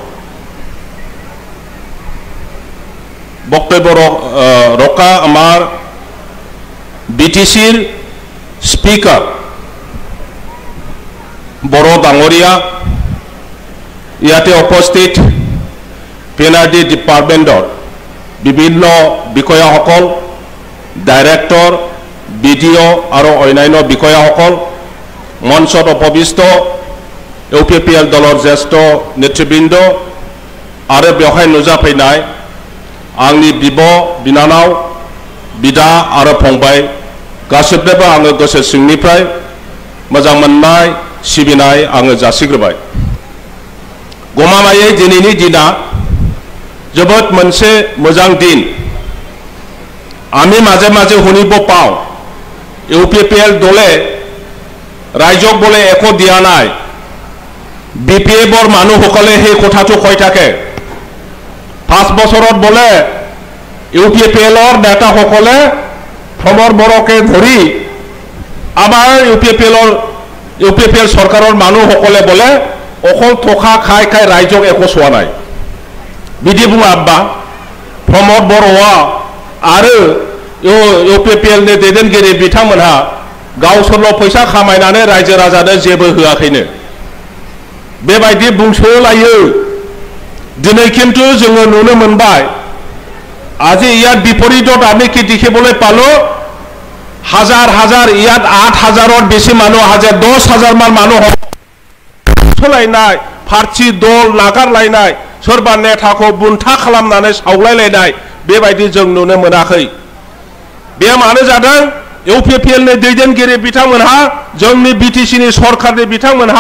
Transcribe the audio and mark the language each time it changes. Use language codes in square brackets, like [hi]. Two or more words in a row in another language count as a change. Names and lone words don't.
[as] বক্তব্য ৰকা আমাৰ BTC-ৰ স্পিকাৰ বড় ডাঙৰীয়া ইয়াতে উপস্থিত PNRD ডিপাৰ্টমেণ্টৰ বিভিন্ন বিষয়াসকল ডাইৰেক্টৰ BDO আৰু অন্যান্য বিষয়াসকল মঞ্চত উপবিষ্ট UPPL দলৰ জ্যেষ্ঠ নেতৃবৃন্দ আৰু [brx] বেवहाय नुजाफैनाय आंनि बिनानाव बिदा आरो फंबाय गासिबनोबो आङो गोसो सिंनिफ्राय मोजां मोननाय सिबिनाय आङो जासिग्रोबाय गमामायै दिनैनि दिना जोबोद मोनसे मोजां दिन [as] আমি মাঝে মাঝে শুনিব পাওঁ UPPL দলে ৰাইজক বলে একো দিয়া নাই BPF-ৰ মানুহসকলে সেই কথাটো কৈ থাকে 5 বছৰত বলে UPPL-ৰ নেতাসকলে প্ৰমদ বৰকে ধৰি আমাৰ UPPL চৰকাৰৰ মানুহসকলে বলে অকল থকা খাই ৰাইজক একো চোৱা নাই বিধি বুঙা আব্বা প্ৰমদ বৰুৱা [brx] आरो UPPL-नि दैदेनगिरि बिथांमोनहा गावसोरल' फैसा खामायनानै रायजो राजानो जेबो होआखैनो बेबायदि बुंसोलायो दिनै किन्तु जोङो नुनो मोनबाय [as] আজি ইয়াত বিপৰীতত আমি কি দেখিবলৈ পালো হাজাৰ ইয়াত ৮,০০০ৰ বেছি মানুহ আছে ১০,০০০ মান মানুহ [brx] सोलायनाय फारसि दल नागारलायनाय सोरबा नेताखौ बुन्था खालामनानै सावलायलायनाय बेबायदि जों नुनो मोनाखै बे मानो जादों UPPL-नि दैदेनगिरि बिथांमोनहा जोंनि BTC-नि सरकारनि बिथांमोनहा